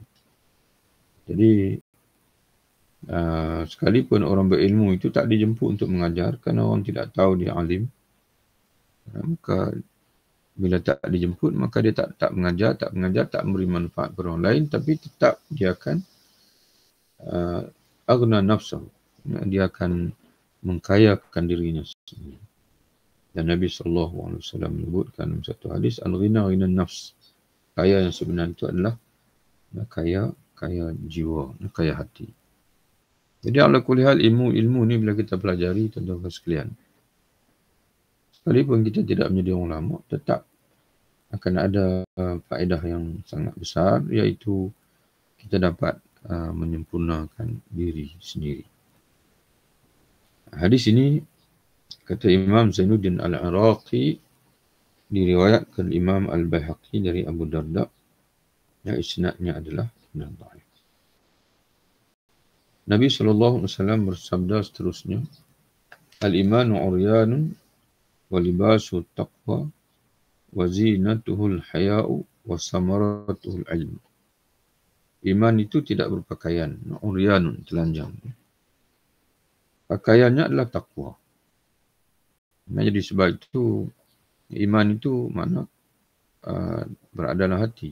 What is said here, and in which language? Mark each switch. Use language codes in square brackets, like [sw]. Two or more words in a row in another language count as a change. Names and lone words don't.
[ms] Jadi, sekalipun orang berilmu itu tak dijemput untuk mengajar kerana orang tidak tahu dia alim, maka bila tak dijemput, maka dia tak mengajar, tak memberi manfaat kepada orang lain, tapi tetap dia akan [ar] أغنى نفسه, [ms] dia akan mengkayakan dirinya sendiri. Dan Nabi SAW menyebutkan dalam satu hadis, [ar] الغنى غنى نفس, [ms] kaya yang sebenar itu adalah kaya jiwa, kaya hati. Jadi [ar] على كل حال, [ms] ilmu ni bila kita pelajari, tuan-tuan sekalian, sekalipun kita tidak menjadi orang lama, tetap akan ada faedah yang sangat besar, iaitu kita dapat menyempurnakan diri sendiri. Hadis ini Kata Imam Zainuddin Al-Iraqi, diriwayatkan Imam Al-Baihaqi dari Abu Darda, yang isnadnya adalah dhaif. Nabi SAW bersabda seterusnya, [ar] الإيمان عريان ولباس تقوى وزينته الحياء وثمرته العلم. [ms] Iman itu tidak berpakaian, uryanun, telanjang. Pakaiannya adalah takwa. Nah, jadi sebab itu iman itu makna berada dalam hati.